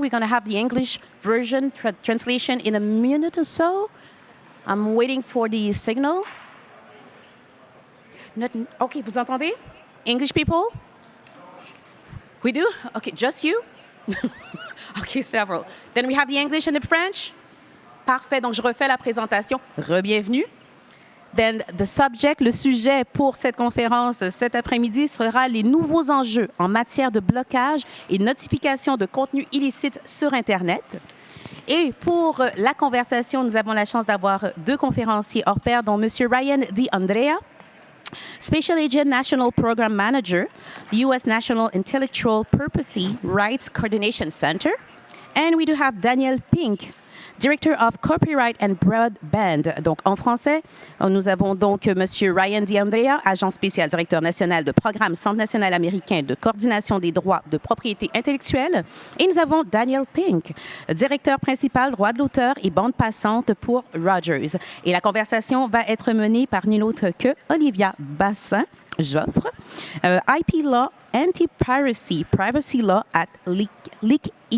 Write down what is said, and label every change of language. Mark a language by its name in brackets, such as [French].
[English] We're going to have the English version translation in a minute or so. I'm waiting for the signal. OK, [French] vous entendez? [English] English people? We do? OK, just you? OK, several. Then we have the English and the French. [French] Parfait, donc je refais la présentation. Re-bienvenue. [English] Then the subject, [French] le sujet pour cette conférence cet après-midi sera les nouveaux enjeux en matière de blocage et notification de contenus illicites sur Internet. Et pour la conversation, nous avons la chance d'avoir deux conférenciers hors pair, dont M. [English] Ryan DiAndrea, Special Agent National Program Manager, U.S. National Intellectual Property Rights Coordination Center. And we do have Daniel Pink, Director of Copyright and Broadband. [French] Donc, en français, nous avons donc M. Ryan DiAndrea, agent spécial, directeur national de programme, Centre national américain de coordination des droits de propriété intellectuelle. Et nous avons Daniel Pink, directeur principal, droit de l'auteur et bande passante pour Rogers. Et la conversation va être menée par nul autre que Olivia Bassin-Joffre, IP Law Anti-Piracy, Privacy Law at LeakID.